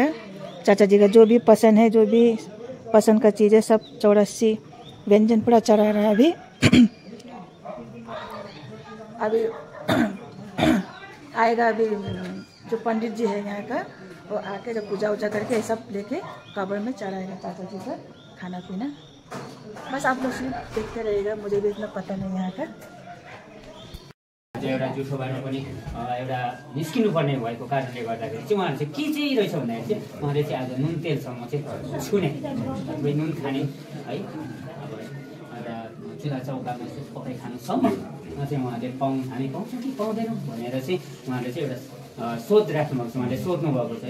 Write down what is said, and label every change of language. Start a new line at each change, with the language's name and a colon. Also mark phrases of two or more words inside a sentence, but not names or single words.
Hindi: चाचा जी का जो भी पसंद है जो भी पसंद का चीज़ है सब 84 व्यंजन पूरा चढ़ा रहा है अभी अभी आएगा अभी जो पंडित जी है यहाँ का वो आके जब पूजा वूजा करके सब लेके कब्र में चढ़ाएगा चाचा जी का खाना पीना। बस आप लोग सिर्फ देखते रहिएगा मुझे भी इतना पता नहीं यहाँ का।
Nepali: एउटा जुठो बारमा पनि एउटा निस्किनु पर्ने भएको कारणले गर्दाखेरि चाहिँ उहाँहरू चाहिँ के चाहिँ रहेछ भन्दाखेरि चाहिँ उहाँले चाहिँ आज नुन तेलसम्म चाहिँ छुने नुन खाने है अब एउटा चुल्हा चौकामा चाहिँ पकाइ खानुसम्म चाहिँ उहाँले हामी पाउँछौँ कि पाउँदैनौँ भनेर चाहिँ उहाँले चाहिँ एउटा सोध राख्नुभएको छ उहाँले सोध्नु भएको छ।